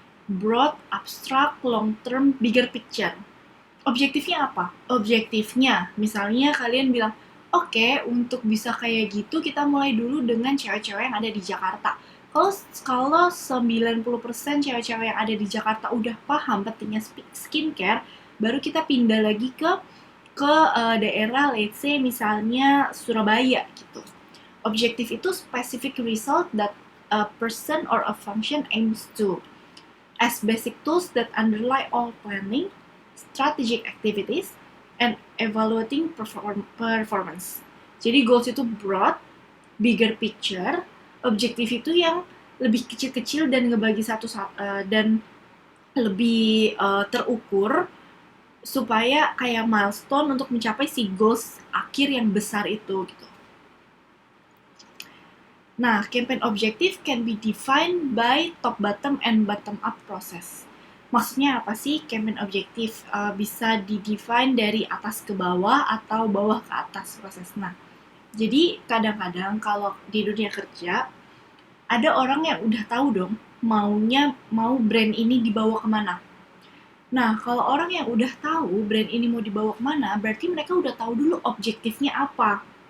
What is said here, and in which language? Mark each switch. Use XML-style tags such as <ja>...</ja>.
<en>Broad, abstract, long term, bigger picture.</en> <id>Objektifnya apa? Objektifnya, misalnya kalian bilang, oke, untuk bisa kayak gitu kita mulai dulu dengan cewek-cewek yang ada di Jakarta. Kalau 90% cewek-cewek yang ada di Jakarta udah paham pentingnya skincare, baru kita pindah lagi ke daerah,</id> <en>let's say</en> <id>misalnya Surabaya gitu. Objektif itu</id> <en>specific result that a person or a function aims to, as basic tools that underlie all planning, strategic activities, and evaluating performance.</en> <id>Jadi goals itu broad, bigger picture, objektif itu yang lebih kecil-kecil dan ngebagi dan lebih terukur supaya kayak milestone untuk mencapai si goals akhir yang besar itu gitu.</id> <en>Nah, campaign objective can be defined by top bottom and bottom up process.</en> <id>Maksudnya apa sih campaign objektif? Bisa di-define dari atas ke bawah atau bawah ke atas proses. Nah, jadi kadang-kadang kalau di dunia kerja, ada orang yang udah tahu dong mau brand ini dibawa kemana. Nah, kalau orang yang udah tahu brand ini mau dibawa kemana, berarti mereka udah tahu dulu objektifnya apa.</id>